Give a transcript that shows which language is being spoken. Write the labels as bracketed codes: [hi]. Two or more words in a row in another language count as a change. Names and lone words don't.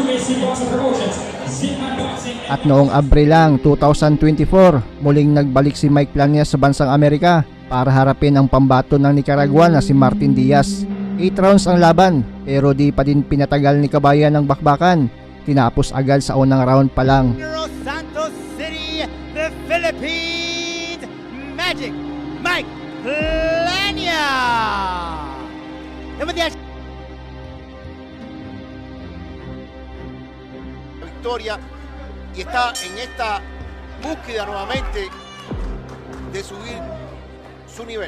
[tl] At noong Abril lang 2024, muling nagbalik si Mike Planias sa bansang Amerika para harapin ang pambato ng Nicaragua na si Martin Diaz. 8 rounds ang laban pero di pa din pinatagal ni Kabayan ng bakbakan. Tinapos agad sa unang round pa lang. [en] Santos City, the Philippines, Magic Mike Plania. [es] Victoria y está en esta búsqueda nuevamente de subir su nivel.